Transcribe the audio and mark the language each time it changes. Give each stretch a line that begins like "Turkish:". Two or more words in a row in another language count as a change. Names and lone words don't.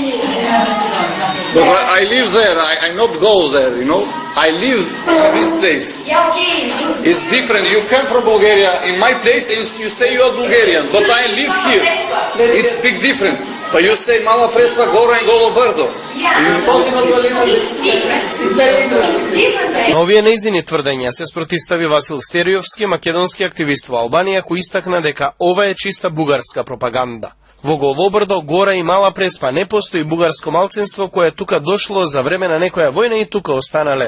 English: but I live there. I not go there. You know. I live in this place. Yeah, okay. It's different. You come from Bulgaria in my place and you say you are Bulgarian, but I live here. It's big different. But you say Mala Prespa, Gora and Golobrdo.
Macedonian: На овие неиздини тврдења се спротивстави Васил Стериовски, македонски активист во Албанија, кој истакна дека ова е чиста бугарска пропаганда. Во Голобрдо, Гора и Мала Преспа не постои бугарско малцинство кое тука дошло за време на некоја војна и тука останале.